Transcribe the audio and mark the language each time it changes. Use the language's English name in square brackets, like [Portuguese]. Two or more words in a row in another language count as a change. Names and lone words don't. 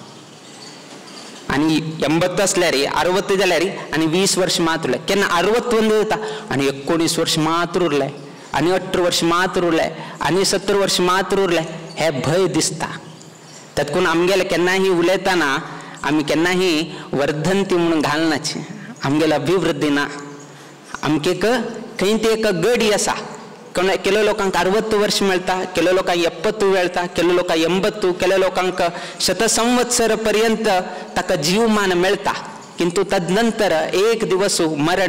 [Konkani] आणि 80 असल्यारी 60 जाल्यारी आणि 20 वर्ष मात्र उरले केन्ना 61 जाता आणि 19 वर्ष मात्र उरले आणि 18 वर्ष मात्र उरले आणि 70 वर्ष मात्र उरले हे भय दिसता तातून आमगेले केन्नाही उलयताना आमी केन्नाही वर्धंती म्हणून घालनाची आमगेला अभिवृद्धी ना आमके खंय ते एक गडी आसा केलो लोकांक 60 वर्ष मेळटा केलो लोकांक 70 मेळटा केलो लोकांक 80 केलो लोकांक 100 संवत्सर पर्यंत ताका जीवमान मेळटा किंतु तदनंतर एक दिवस मरण